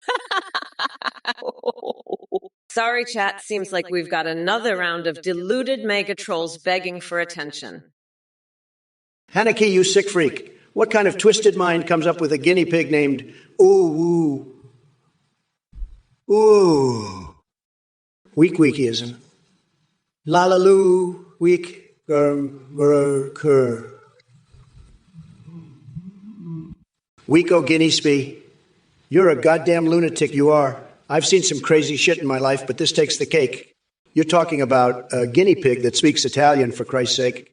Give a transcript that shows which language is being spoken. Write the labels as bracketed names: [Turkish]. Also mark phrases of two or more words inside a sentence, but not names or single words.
[English] Sorry, chat. Seems like we've got another round of deluded mega trolls begging for attention. Haneke, you sick freak. What kind of twisted mind comes up with a guinea pig named Ooh? Ooh. Weak-weakism. La-la-loo, weak, gur. Weeko guinea spee. You're a goddamn lunatic, you are. I've seen some crazy shit in my life, but this takes the cake. You're talking about a guinea pig that speaks Italian, for Christ's sake.